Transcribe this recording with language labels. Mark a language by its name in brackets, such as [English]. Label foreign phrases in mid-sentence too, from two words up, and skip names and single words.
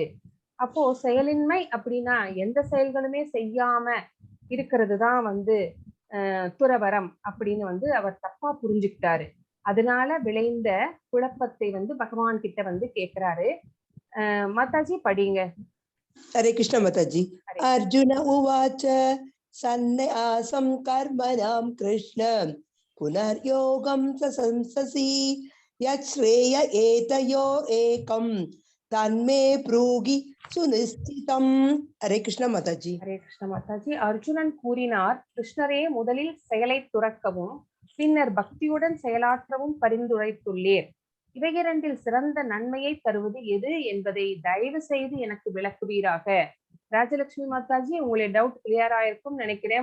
[Tamil] அப்போ செயலின்மை அப்படின்னா எந்த செயல்களுமே செய்யாம இருக்கிறது தான் வந்து துறவரம் அப்படின்னு வந்து அவர் தப்பா புரிஞ்சுக்கிட்டாரு. அதனால விளைந்த குழப்பத்தை வந்து பகவான் கிட்ட வந்து கேக்குறாரு. மாதாஜி படிங்க. [Hindi] हरे कृष्ण माताजी. [Sanskrit] अर्जुन उवाच सन्न्यासं कर्मणां कृष्ण पुनर्योगं च संससि यच्छ्रेय एतयो एकं तन्मे ब्रूहि सुनिश्चितम्. [Hindi] हरे कृष्ण माताजी. [Tamil] ஹரே கிருஷ்ண மாதாஜி. அர்ஜுனன் கூறினார், கிருஷ்ணரே முதலில் செயலை துறக்கவும் பின்னர் பக்தியுடன் செயலாற்றவும் பரிந்துரைத்துள்ளீர். இவையிரண்டில் சிறந்த நன்மையை தருவது எது என்பதை தயவு செய்து எனக்கு விளக்குவீராக. ராஜலட்சுமி மாதாஜி, உங்களுடைய [English] doubt clear [Tamil] ஆயிருக்கும் நினைக்கிறேன்.